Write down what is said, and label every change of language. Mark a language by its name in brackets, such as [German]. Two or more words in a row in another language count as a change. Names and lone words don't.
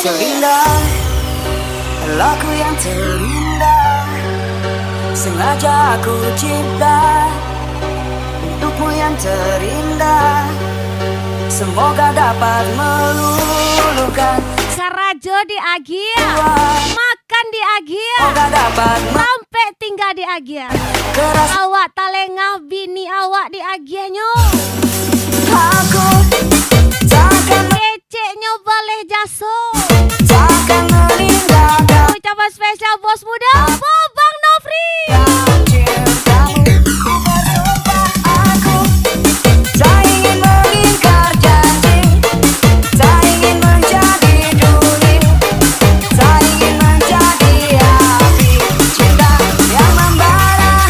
[Indonesian] Terindah, lagu yang terindah, sengaja aku cipta untukmu yang terindah. Semoga dapat meluluhkan [Minangkabau] Karajo di Agia, makan di Agia, [Indonesian] semoga dapat [Minangkabau] sampai tinggal di Agia. [Indonesian] keras [Minangkabau] Awak talengah bini awak di Agianyo. [Indonesian] aku takkan [Minangkabau] Keceknya boleh jaso. [Indonesian] takkan meninggalkan Ucapan spesial bos muda Babang Nofri. cintamu. Bersumpah aku tak ingin mengingkar janji, tak ingin menjadi duri, tak ingin menjadi api cinta yang membara.